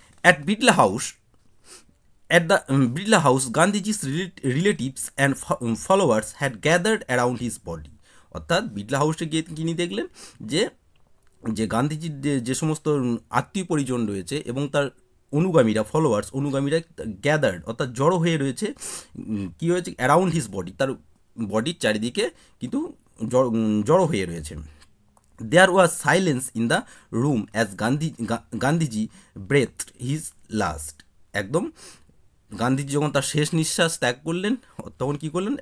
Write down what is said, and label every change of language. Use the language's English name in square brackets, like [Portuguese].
[English] At Bidla House, at the Bidla House, Gandhiji's relatives and followers had gathered around his body. [Bangla] অর্থাৎ বিড়লা হাউসে গিয়ে তিনি দেখলেন যে যে গান্ধীজির যে সমস্ত আত্মীয় পরিজন রয়েছে এবং তার অনুগামীরা অনুগামীরা গ্যাদার্ড অর্থাৎ জড়ো হয়ে রয়েছে। কী হয়েছে? [English] around his body, [Bangla] তার বডির চারিদিকে কিন্তু জড়ো হয়ে রয়েছে। [English] There was silence in the room as Gandhiji breathed his last. [Bangla] একদম গান্ধীজি যখন তার শেষ নিঃশ্বাস ত্যাগ করলেন তখন কী করলেন?